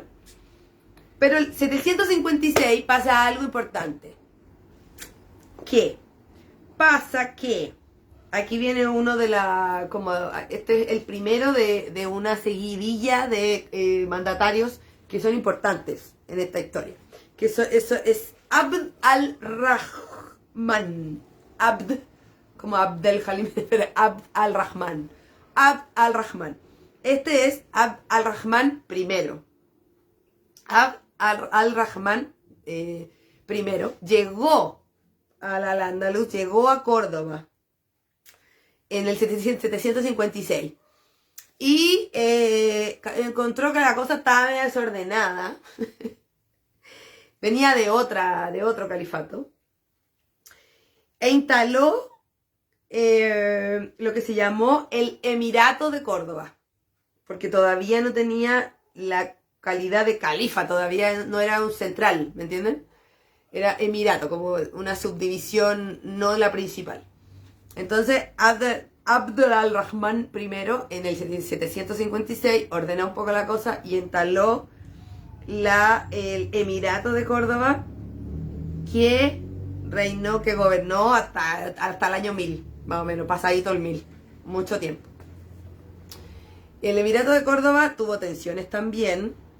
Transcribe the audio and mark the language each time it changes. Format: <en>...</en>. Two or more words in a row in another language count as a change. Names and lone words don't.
<es>Pero el 756 pasa algo importante. ¿Qué? Pasa que aquí viene uno de este es el primero de una seguidilla de mandatarios que son importantes en esta historia. Que eso es Abd al-Rahman. Como Abdel Halim, pero Abd al-Rahman. Abd al-Rahman. Este es Abd al-Rahman primero. Abd al-Rahman primero llegó al Andaluz, llegó a Córdoba en el 756 y encontró que la cosa estaba medio desordenada. Venía de otro califato e instaló lo que se llamó el Emirato de Córdoba, porque todavía no tenía la calidad de califa, todavía no era un central, ¿me entienden? Era emirato, como una subdivisión, no la principal. Entonces, Abd al-Rahman I, en el 756, ordenó un poco la cosa y instaló el Emirato de Córdoba, que gobernó hasta el año 1000, más o menos, pasadito el 1000, mucho tiempo. El Emirato de Córdoba tuvo tensiones también.</es>